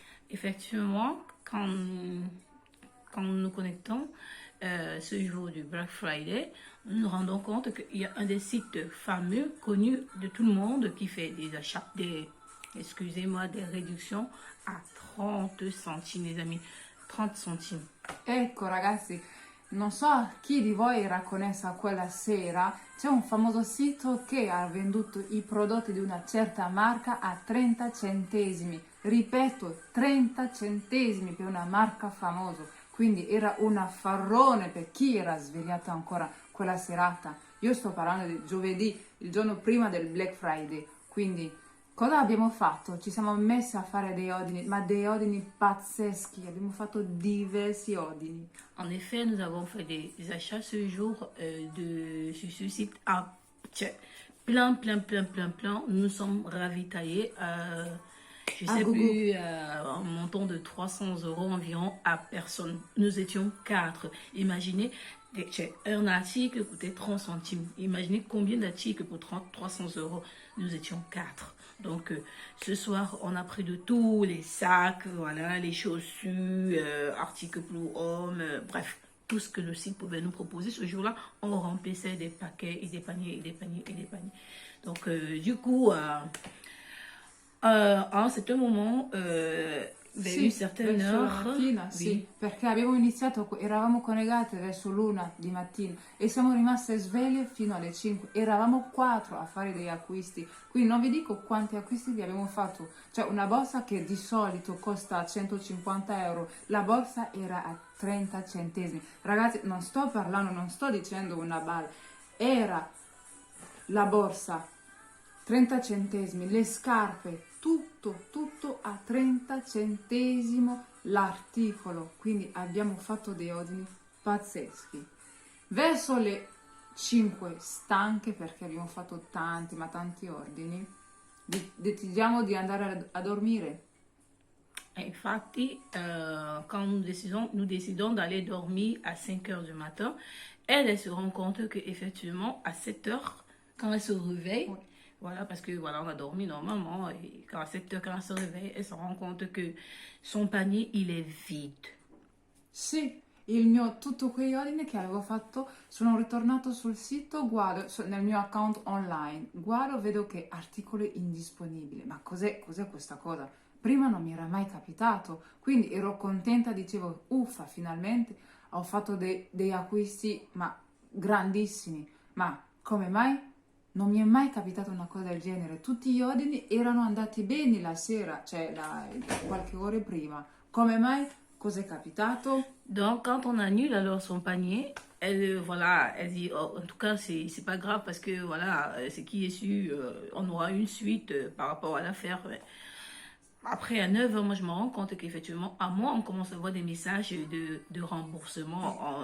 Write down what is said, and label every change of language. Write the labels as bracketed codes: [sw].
[fr] Effectivement, quand nous nous connectons ce jour du Black Friday, nous nous rendons compte qu'il y a un des sites fameux, connus de tout le monde, qui fait des achats, des réductions à 30 centimes, les amis. 30 centimes. [it] Ecco ragazzi, non so chi di voi era connesso a quella sera, c'è un famoso sito che ha venduto i prodotti di una certa marca a 30 centesimi. Ripeto, 30 centesimi per una marca famosa. Quindi era un affarrone per chi era svegliato ancora quella serata. Io sto parlando di giovedì, il giorno prima del Black Friday. Quindi cosa abbiamo fatto? Ci siamo messi a fare dei ordini, ma dei ordini pazzeschi. Abbiamo fatto diversi ordini. [fr] En effet, nous avons fait des achats ce jour sur ce site à plein. Nous nous sommes ravitaillés je sais plus, un montant de 300 € environ à personne. Nous étions 4. Imaginez, un article coûtait 30 centimes. Imaginez combien d'articles pour 300 €. Nous étions 4. Donc, ce soir, on a pris de tous les sacs, voilà, les chaussures, articles pour hommes, bref, tout ce que le site pouvait nous proposer. Ce jour-là, on remplissait des paquets et des paniers. Donc, du coup, a un certain moment, vers une certaine heure, [it] mattina, sì, perché abbiamo iniziato, eravamo collegate verso l'1 di mattina e siamo rimaste sveglie fino alle 5. Eravamo 4 a fare degli acquisti, quindi non vi dico quanti acquisti vi abbiamo fatto. Cioè una borsa che di solito costa 150 €, la borsa era a 30 centesimi. Ragazzi, non sto dicendo una balla, era la borsa 30 centesimi, le scarpe, tutto a 30 centesimo l'articolo. Quindi abbiamo fatto dei ordini pazzeschi. Verso le 5, stanche perché abbiamo fatto tanti ordini, decidiamo di andare a dormire. [fr] Infatti, quand nous décidons d'aller dormir à 5 heures du matin, elle se rend compte qu'effectivement, à 7 heures, quand elle se réveille, oui. Voilà, parce que voilà, on a dormi normalement, et quand à 7 heures, quand elle se réveille, elle se rend compte que son panier, il est vide. [it] Sì, tutti quegli ordini che avevo fatto, sono ritornato sul sito, guardo nel mio account online, guardo, vedo che articoli indisponibili. Ma cos'è questa cosa? Prima non mi era mai capitato, quindi ero contenta, dicevo, uffa, finalmente ho fatto dei acquisti, ma grandissimi. Ma come mai? Non mi è mai capitata una cosa del genere. Tutti gli ordini erano andati bene la sera, cioè qualche ora prima. Come mai? Cos'è capitato? [fr] Donc, quand on annule alors son panier, elle dit, oh, en tout cas, c'est pas grave parce que voilà, ce qui est sûr, on aura une suite par rapport à l'affaire. Après, à 9 h, moi, je me rends compte qu'effectivement, à moi, on commence à avoir des messages de remboursement.